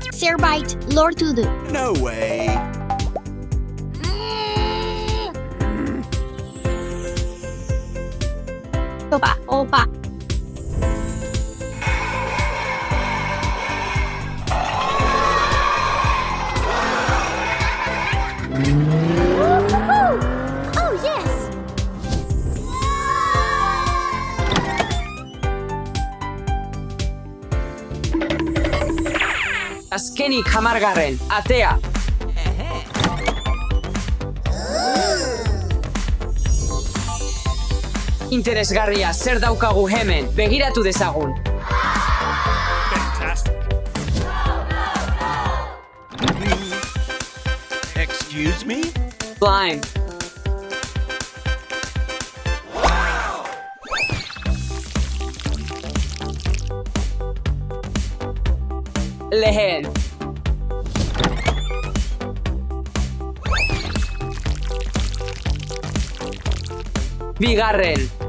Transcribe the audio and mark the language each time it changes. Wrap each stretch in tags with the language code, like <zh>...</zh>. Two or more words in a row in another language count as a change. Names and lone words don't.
<eu>zerbait lortu du.</eu> <en>No way. Opa, opa. Oh, yes!</en> <eu>Azkenik 10. Atea. Interesgarria, zer daukagu hemen, begiratu dezagun.</eu> <en>Fantastic. Excuse me? Blind.</en> <eu>Lehen. Bigarren.</eu>